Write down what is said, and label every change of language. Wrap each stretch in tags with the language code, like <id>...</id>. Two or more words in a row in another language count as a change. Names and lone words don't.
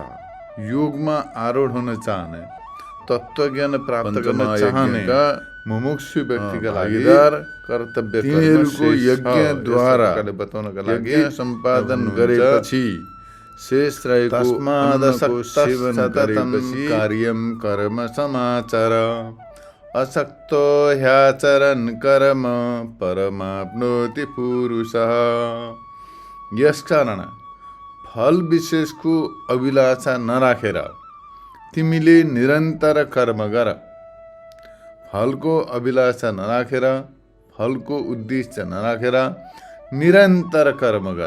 <ne>योगमा आरूढ हुन चाहने, तत्त्वज्ञान प्राप्त गर्न चाहने मुमुक्षु व्यक्तिका लागि कर्तव्य तिनीहरूको यज्ञद्वारा बताउनका लागि सम्पादन गरेपछि शेष रहेको सेवन गरेपछि</ne> <sa>कार्यम कर्म समाचार असक्तो ह्याचरन् कर्म परमाप्नोति पुरुषः।</sa> <ne>यसकारण फल विशेषको अभिलाषा नराखेर तिमीले निरन्तर कर्म गर। फलको अभिलाषा नराखेर, फलको उद्देश्य नराखेर निरन्तर कर्म गर।</ne>